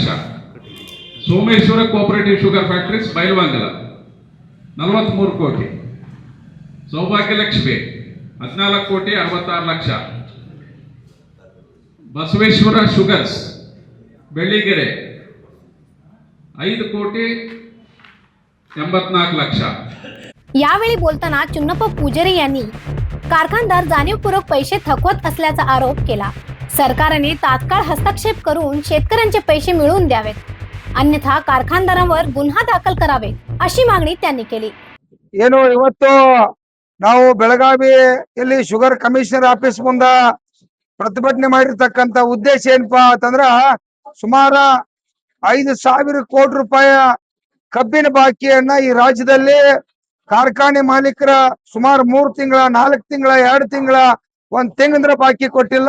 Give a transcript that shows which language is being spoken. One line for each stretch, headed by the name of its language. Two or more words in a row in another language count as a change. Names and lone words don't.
Kannada: ಸೋಮೇಶ್ವರ ಕೋಆಪರೇಟಿವ್ ಶುಗರ್ ಫ್ಯಾಕ್ಟರೀಸ್ ಬೈಲವಂಗಲ 43 ಕೋಟಿ. ಸೌಭಾಗ್ಯಲಕ್ಷ್ಮಿ 14 ಕೋಟಿ 66 ಲಕ್ಷ. ಬಸವೇಶ್ವರ ಶುಗರ್ಸ್ ಬೆಳ್ಳಿಗೆರೆ 5 ಕೋಟಿ 84 ಲಕ್ಷ.
Marathi: यावेळी बोलताना चुन्नप्पा पुजेरी यांनी कारखानदार जाणीवपूर्वक पैसे थकवत असल्याचा आरोप केला. सरकारने तात्काळ हस्तक्षेप करून शेतकऱ्यांचे पैसे मिळवून द्यावेत, अन्यथा कारखानदारांवर गुन्हा दाखल करावे अशी मागणी त्यांनी केली.
Kannada: ಏನು ಇವತ್ತು ನಾವು ಬೆಳಗಾವಿಯಲ್ಲಿ
English: sugar commissioner office
Kannada: ಮುಂದ ಪ್ರತಿಭಟನೆ ಮಾಡಿರ್ತಕ್ಕಂತ ಉದ್ದೇಶ ಏನಪ್ಪಾ ಅಂತಂದ್ರ ಸುಮಾರು 5,000 ಕೋಟಿ ರೂಪಾಯಿ ಕಬ್ಬಿನ ಬಾಕಿಯನ್ನ ಈ ರಾಜ್ಯದಲ್ಲಿ ಕಾರ್ಖಾನೆ ಮಾಲೀಕರ ಸುಮಾರು 3 ತಿಂಗಳ 4 ತಿಂಗಳ 2 ತಿಂಗಳ 1 ತಿಂಗಳ ಬಾಕಿ ಕೊಟ್ಟಿಲ್ಲ.